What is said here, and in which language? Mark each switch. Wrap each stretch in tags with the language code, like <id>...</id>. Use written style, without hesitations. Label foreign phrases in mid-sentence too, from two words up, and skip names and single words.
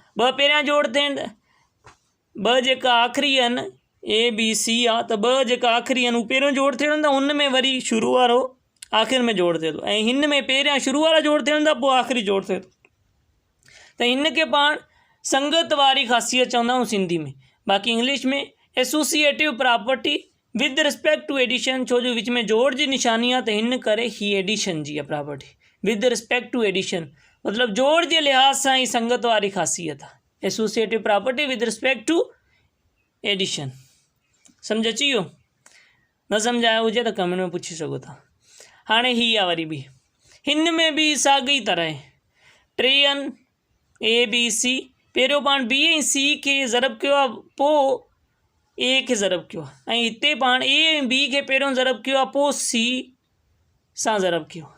<sd>2 पहिरियां जोड़ थियनि, 2 जेका आख़िरी आहिनि ABC आहे त 2 जेका आख़िरी आहिनि उहे पहिरियों जोड़ थियनि था, हुन में वरी शुरू वारो आख़िर में जोड़ थिए थो, ऐं हिन में पहिरियां शुरू वारा जोड़ थियनि था पोइ आख़िरी जोड़ थिए थो। त हिन खे पाण संगत वारी ख़ासियत चवंदा आहियूं सिंधी में, बाक़ी इंग्लिश में</sd> <en>associative property with respect to addition,</en> <sd>छो जो विच में जोड़ जी निशानी आहे त हिन करे ही एडिशन जी आहे प्रॉपर्टी।</sd> <en>with respect to addition</en> <sd>मतिलबु जोड़ जे लिहाज़ सां ही संगत वारी ख़ासियत आहे।</sd> <en>associative property with respect to addition.</en> <sd>सम्झ अची वियो? न सम्झ आयो हुजे त कमेंट में पुछी सघो था। हाणे ही आहे वरी बि, हिन में भी साॻी तरह 3 आहिनि ABC, पहिरियों पाण B ऐं C खे ज़रब कयो आहे, पोइ A खे ज़रब कयो आहे, ऐं हिते पाण A ऐं B खे पहिरियों ज़रब कयो आहे, पोइ C सां ज़रब कयो आहे।</sd>